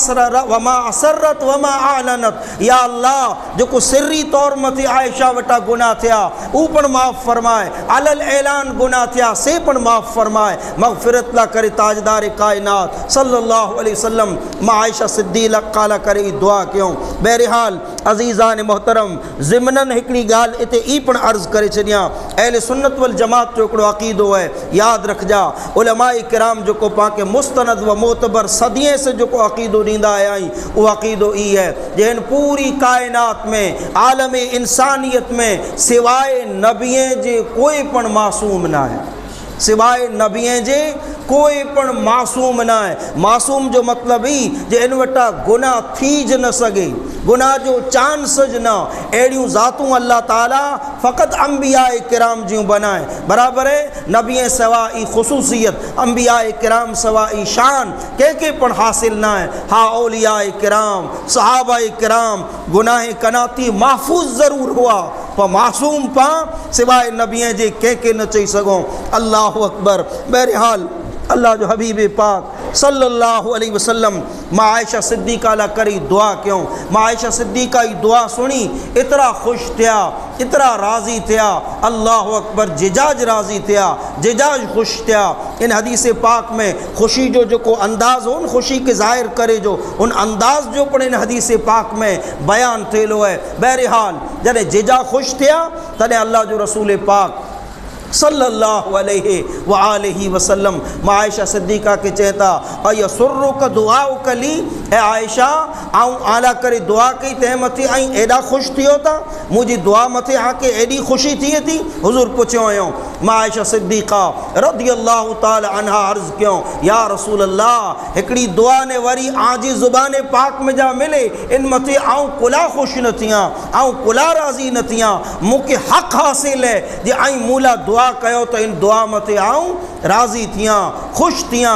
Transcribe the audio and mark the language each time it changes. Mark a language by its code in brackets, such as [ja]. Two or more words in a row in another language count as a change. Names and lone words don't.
[ar] أسررت و ما أعلنت, يا الله [sd] जेको सिर्री तौर मथे आयशा वटा गुनाह थिया ऊ पण माफ़ फरमाए, अलल ऐलान गुनाह थिया से पण माफ़ फरमाए, मग़फ़िरत ला करे ताजदार कायनात [ar] صلى الله عليه وسلم [sd] मां आयशा सिद्दीक़ा ला करे दुआ क्यों। बहरहाल अज़ीज़ान मोहतरम, ज़िमनन हिकिड़ी ॻाल्हि इते ई पण अर्ज़ करे छॾियां, अहले सुन्नत वल जमात जो हिकिड़ो अक़ीदो है, यादि रखजा उलमाए किराम जेको पाके मुस्तनद व मोतबर सदिये से जेको अक़ीदो ॾींदा आया आहिनि, उहो अक़ीदो ई है जे हिन पूरी कायनात में आलम इंसानियत में सिवाए नबीअ जे कोई पण मासूम न आहे, सिवाय नबीअ जे कोई पण मासूम न आहे। मासूम जो मतलब ही जे इन वटा गुनाह थी ज न सके, गुनाह जो चांस ज न, अड़ियूं ज़ातूं अल्लाह ताला फ़क़त अंबिया किराम जूं बनाए, बराबर है। नबीअ सवा ई ख़ुसूसियत, अंबिया किराम सवा ई शान कंहिंखे पण हासिल न आहे। हा औलिया किराम, सहाबा किराम गुनाह कनाती महफूज़ ज़रूर हुआ, पर मासूम पा सिवाय नबीअ जे कंहिंखे न चई सघूं। [ar] الله أكبر. [sd] बहरहाल अल्लाह जो हबीब पाक [ar] صلى الله عليه وسلم [sd] मां आयशा सिद्दीक़ा ला करी दुआ क्यों। मां आयशा सिद्दीक़ा जी दुआ सुनी, इतरा ख़ुशि थिया, इतरा राज़ी थिया, [ar] الله أكبر, [sd] जिजाज राज़ी थिया, जिजाज ख़ुशि थिया। इन हदीस पाक में ख़ुशी जो जेको अंदाज़ हो, उन ख़ुशी के ज़ाहिर करे जो उन अंदाज़ जो पण इन हदीस पाक में बयान थियलो है। बहरहाल जॾहिं जिजा ख़ुशि थिया तॾहिं अल्लाह जो रसूल पाक [ar] صلى الله عليه و آله وسلم [sd] मां आयशा सिद्दीक़ा के चेता अय सुर्रु का दुआ कली, ए आयशा आऊं आला करे दुआ कई तंहिं मथे ऐं एॾा ख़ुशि थियो था, मुंहिंजी दुआ मथे आके एॾी ख़ुशी थिए थी। हुज़ूर पुछियो हुयो मां आयशा सिद्दीक़ा [ar] رضي الله تعالى عنها [sd] अर्ज़ कयो, [ar] يا رسول الله [sd] हिकिड़ी दुआ ने वरी आजी ज़ुबान पाक में जा मिले, इन मथे आऊं कुला ख़ुशि न थियां, आऊं कुला राज़ी न थियां, मूंखे हक़ हासिल है जे आई मूला दुआ कयो त इन दुआ मथे आऊं राज़ी थियां, ख़ुशि थियां।